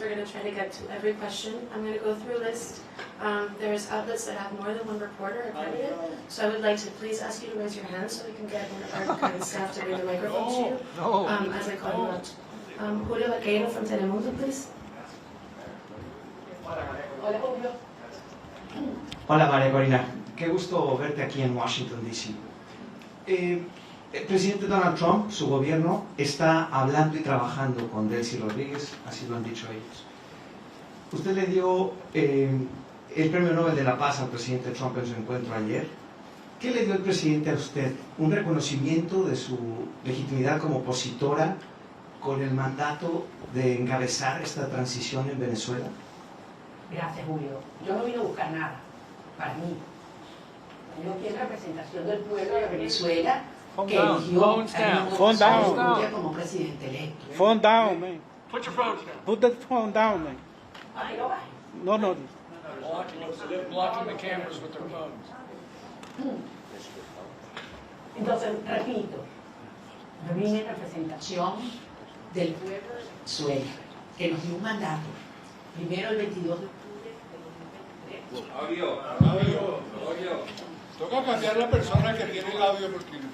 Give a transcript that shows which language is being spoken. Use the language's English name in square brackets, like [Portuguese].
[English] We're going to try to get to every question. I'm going to go through a list. There's outlets that have more than one reporter accredited, so I would like to please ask you to raise your hand so we can get one of our kind staff to bring the microphone to you, as I call you out. Julio Vaqueiro from Telemundo, please. [Spanish] Hola, Julio. Hola María Corina, qué gusto verte aquí en Washington, D.C. El presidente Donald Trump, su gobierno, está hablando y trabajando con Delcy Rodríguez, así lo han dicho ellos. Usted le dio el Premio Nobel de la Paz al presidente Trump en su encuentro ayer. ¿Qué le dio el presidente a usted? ¿Un reconocimiento de su legitimidad como opositora con el mandato de encabezar esta transición en Venezuela? Gracias, Julio. Yo no vine a buscar nada para mí. Yo quiero representación del pueblo de Venezuela que eligió a Nobel Peace como presidente electo. [English] Phone down, man. Put your phones down. Put the phone down, man. [Spanish] Ay, no baje. No. [English] They're blocking the cameras with their phones. [Spanish] Entonces, repito, yo vine en representación del pueblo de Venezuela, que nos dio un mandato. Primero el 22 de octubre de 2023. Toca cambiar la persona que tiene el audio porque...